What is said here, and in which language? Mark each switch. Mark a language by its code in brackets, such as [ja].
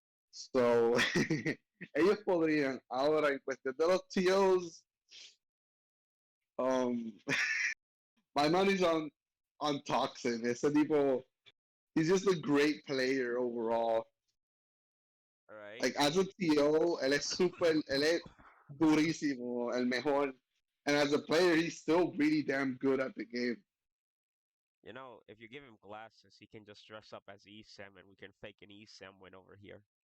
[es] So ellos podrían. Ahora, en cuestión de los TOs, um, [en] my money's on Toxin. [es] Ese tipo, [en] he's just a great player overall. all right. Like as a TO, [es] él es super, él es durísimo, el mejor. [en] And as a player, he's still really damn good at the game. You know, if you give him glasses, he can just dress up as ESAM and we can fake an ESAM win over here.